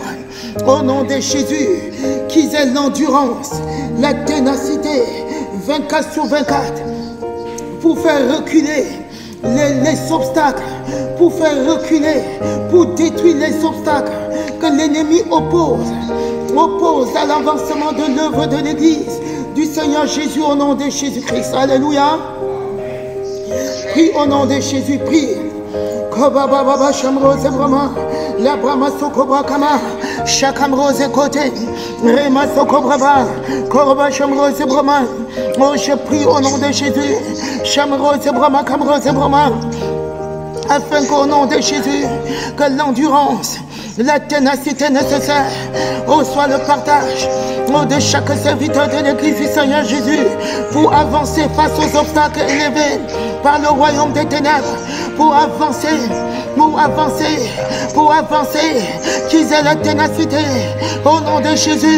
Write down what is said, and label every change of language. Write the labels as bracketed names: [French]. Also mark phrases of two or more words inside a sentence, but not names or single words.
[French] Au nom de Jésus, qu'ils aient l'endurance, la ténacité 24 sur 24 pour faire reculer les obstacles, pour faire reculer, pour détruire les obstacles que l'ennemi oppose à l'avancement de l'œuvre de l'Église du Seigneur Jésus au nom de Jésus-Christ. Alléluia. Prie au nom de Jésus, prie. Kobababa Shamrose Brahma, la Brahma Sokobra Kama, Shakamrose Kote, Rema Sokobraba, Koroba Shamrose Brahma. Oh, je prie au nom de Jésus, Shamrose Brahma, Kamrose Brahma, afin qu'au nom de Jésus, que l'endurance, la ténacité nécessaire, oh, soit le partage de chaque serviteur de l'Église du Seigneur Jésus pour avancer face aux obstacles élevés par le royaume des ténèbres, pour avancer, qu'ils aient la ténacité au nom de Jésus.